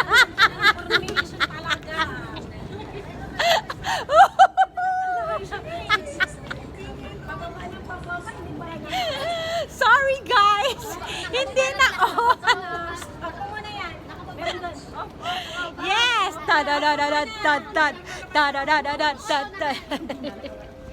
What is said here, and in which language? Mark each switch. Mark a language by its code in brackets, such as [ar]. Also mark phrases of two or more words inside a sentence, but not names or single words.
[tl] Coordination talaga. [en] Sorry guys! [tl] Hindi na una! [en] Yes! Ta-da-da-da-da-da-da! Ta-da-da-da-da-da-da!